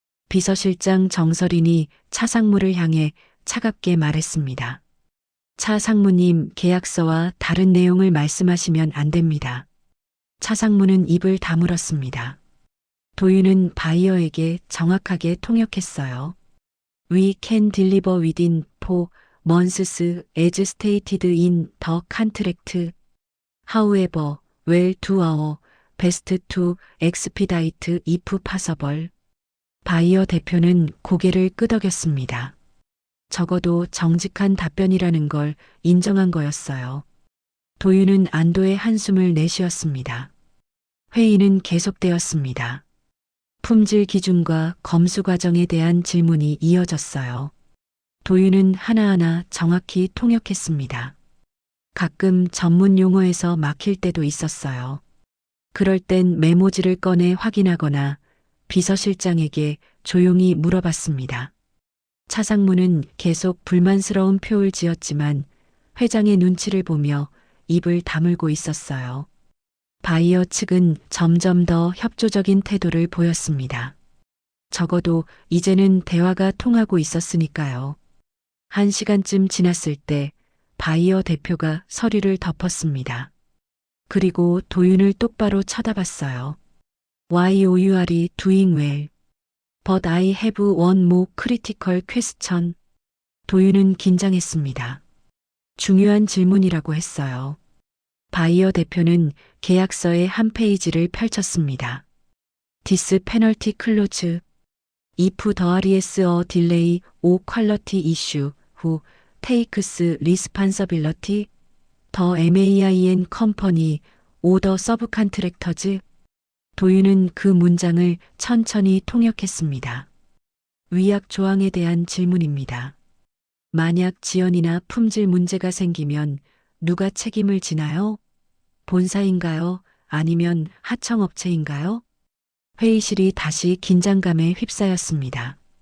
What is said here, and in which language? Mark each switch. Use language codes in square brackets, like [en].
[ko] 비서실장 정설인이 차상무를 향해 차갑게 말했습니다. 차상무님, 계약서와 다른 내용을 말씀하시면 안 됩니다. 차상무는 입을 다물었습니다. 도윤은 바이어에게 정확하게 통역했어요. [en] We can deliver within 4 months as stated in the contract. However, we'll do our best to expedite if possible. [ko] 바이어 대표는 고개를 끄덕였습니다. 적어도 정직한 답변이라는 걸 인정한 거였어요. 도윤은 안도의 한숨을 내쉬었습니다. 회의는 계속되었습니다. 품질 기준과 검수 과정에 대한 질문이 이어졌어요. 도윤은 하나하나 정확히 통역했습니다. 가끔 전문 용어에서 막힐 때도 있었어요. 그럴 땐 메모지를 꺼내 확인하거나 비서실장에게 조용히 물어봤습니다. 차상무는 계속 불만스러운 표를 지었지만 회장의 눈치를 보며 입을 다물고 있었어요. 바이어 측은 점점 더 협조적인 태도를 보였습니다. 적어도 이제는 대화가 통하고 있었으니까요. 1시간쯤 지났을 때 바이어 대표가 서류를 덮었습니다. 그리고 도윤을 똑바로 쳐다봤어요. [en] YOUR이 doing well. But I have one more critical question. [ko] 도윤은 긴장했습니다. 중요한 질문이라고 했어요. 바이어 대표는 계약서의 한 페이지를 펼쳤습니다. [en] This penalty clause. If there is a delay or quality issue, who takes responsibility? The MAIN company or the subcontractors? [ko] 도윤은 그 문장을 천천히 통역했습니다. 위약 조항에 대한 질문입니다. 만약 지연이나 품질 문제가 생기면 누가 책임을 지나요? 본사인가요? 아니면 하청업체인가요? 회의실이 다시 긴장감에 휩싸였습니다.